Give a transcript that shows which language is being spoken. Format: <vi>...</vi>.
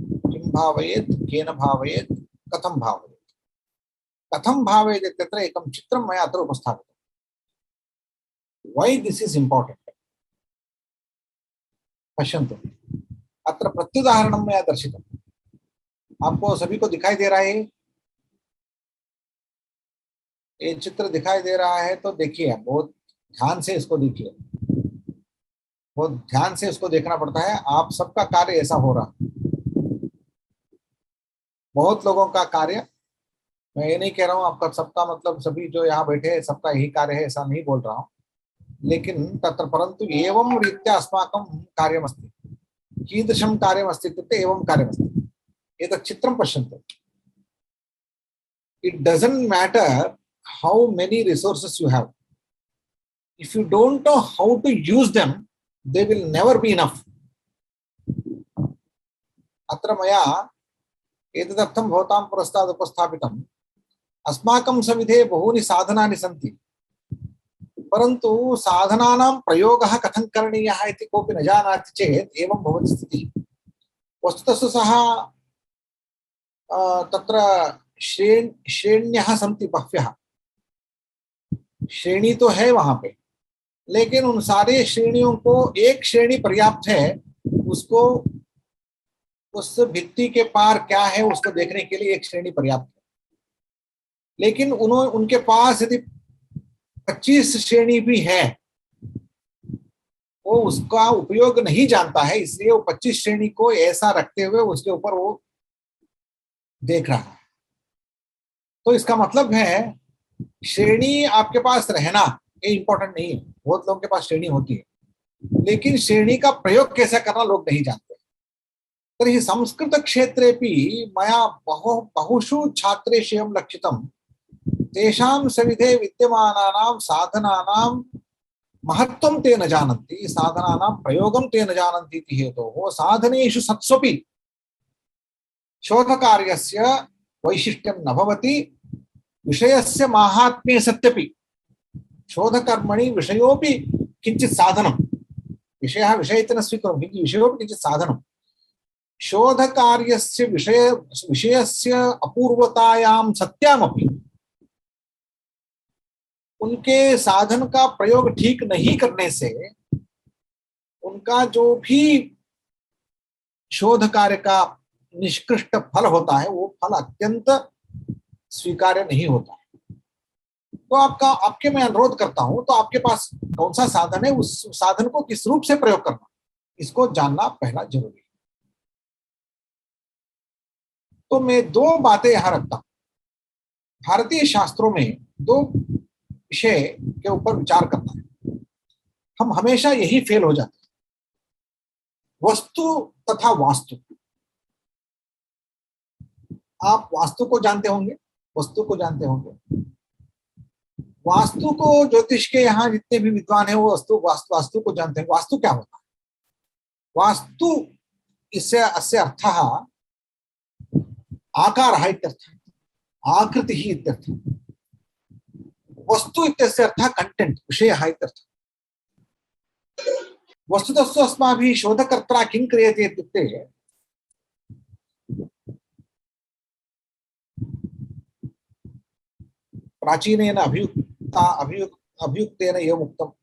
<sa>किं भावयेत्, केन भावयेत्, कथं भावयेत्। कथं भावयेत् इत्यत्र एकं चित्रं मया अत्र उपस्थापितम्।</sa> <en>Why this is important?</en> <sa>पश्यन्तु, अत्र प्रत्युदाहरणं मया दर्शितम्।</sa> <hi>आपको सभी को दिखाई दे रहा है? ये चित्र दिखाई दे रहा है तो देखिए, बहुत ध्यान से इसको देखिए, बहुत ध्यान से इसको देखना पड़ता है। आप सबका कार्य ऐसा हो रहा, बहुत लोगों का कार्य, मैं ये नहीं कह रहा हूँ आपका सबका मतलब सभी जो यहाँ बैठे हैं सबका यही कार्य है, ऐसा नहीं बोल रहा हूँ, लेकिन</hi> <sa>तत्र परन्तु एवं रीत्या अस्माकं कार्यमस्ति। कीदृशं कार्यमस्ति इत्युक्ते एवं कार्यमस्ति। एतत् चित्रं पश्यन्तु।</sa> <en>It doesn't matter how many resources you have. If you don't know how to use them, they will never be enough.</en> <sa>अत्र मया एतदर्थं भवतां पुरस्तात् उपस्थापितम्। अस्माकं सविधे बहूनि साधनानि सन्ति, परन्तु साधनानां प्रयोगः कथं करणीयः इति कोऽपि न जानाति चेत् एवं भवति स्थितिः। वस्तुतः सः तत्र श्रेण्यः सन्ति, बह्व्यः</sa> <hi>श्रेणी तो है वहां पे, लेकिन उन सारे श्रेणियों को एक श्रेणी पर्याप्त है। उसको उस भित्ति के पार क्या है उसको देखने के लिए एक श्रेणी पर्याप्त है। लेकिन उनके पास यदि 25 श्रेणी भी है, वो उसका उपयोग नहीं जानता है, इसलिए वो 25 श्रेणी को ऐसा रखते हुए उसके ऊपर वो देख रहा है। तो इसका मतलब है श्रेणी आपके पास रहना ये इंपॉर्टेंट नहीं है। बहुत लोगों के पास श्रेणी होती है, लेकिन श्रेणी का प्रयोग कैसे करना लोग नहीं जानते।</hi> <sa>तर्हि संस्कृत क्षेत्रेपि मया बहुषु छात्रेषु एवं लक्षितं, तेषां सविधे विद्यमानानां साधनानां महत्त्वं ते न जानन्ति, साधनानां प्रयोगं ते न जानन्ति इति हेतोः साधनेषु सत्स्वपि शोधकार्यस्य वैशिष्ट्यं न भवति। विषयस्य माहात्म्ये सत्यपि शोधकर्मणि विषयोपि किञ्चित् साधनं, विषयः विषयेन न स्वीकुर्मः, किन्तु विषयोपि किञ्चित् साधनं। शोधकार्यस्य विषयस्य अपूर्वतायां सत्यामपि</sa> <hi>उनके साधन का प्रयोग ठीक नहीं करने से उनका जो भी शोध कार्य का निष्कृष्ट फल होता है वो फल अत्यंत स्वीकार्य नहीं होता है। तो आपके मैं अनुरोध करता हूं, तो आपके पास कौन सा साधन है, उस साधन को किस रूप से प्रयोग करना, इसको जानना पहला जरूरी है। तो मैं दो बातें यहां रखता हूं। भारतीय शास्त्रों में दो विषय के ऊपर विचार करना है। हम हमेशा यही फेल हो जाते हैं, वस्तु तथा वास्तु। आप वास्तु को जानते होंगे, वस्तु को जानते होंगे। वास्तु को ज्योतिष के यहाँ जितने भी विद्वान हैं वो वास्तु को जानते हैं। वास्तु क्या होता है?</hi> <sa>वास्तु इससे अस्य अर्थः आकारः इत्यर्थः, आकृतिः इत्यर्थः। वस्तु इत्यस्य अर्थः कंटेंट, विषयः इत्यर्थः। वस्तुतः अस्माभिः शोधकर्त्रा किं क्रियते इत्युक्ते प्राचीनेन अभियुक्तेन एवम् उक्तं।</sa>